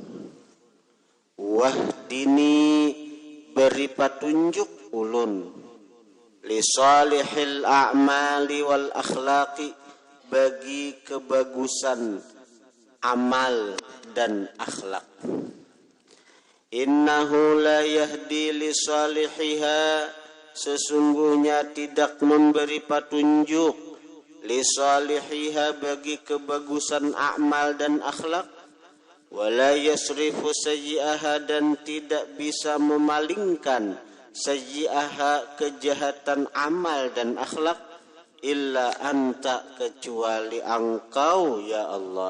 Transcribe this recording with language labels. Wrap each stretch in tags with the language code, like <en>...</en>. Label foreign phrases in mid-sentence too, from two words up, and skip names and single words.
<id>Wahdini, beri petunjuk ulun.</id> <ar>لصالح الأعمال والأخلاق,</ar> <id>bagi kebagusan amal dan akhlak.</id> <ar>إنه لا يهدي لصالحها,</ar> <id>sesungguhnya tidak memberi petunjuk</id> <ar>لصالحها,</ar> <id>bagi kebagusan amal dan akhlak.</id> <ar>ولا يصرف سيئها,</ar> <id>dan tidak bisa memalingkan sayyi'aha, kejahatan amal dan akhlak,</id> <ar>إلا أنت,</ar> <id>kecuali engkau ya Allah.</id>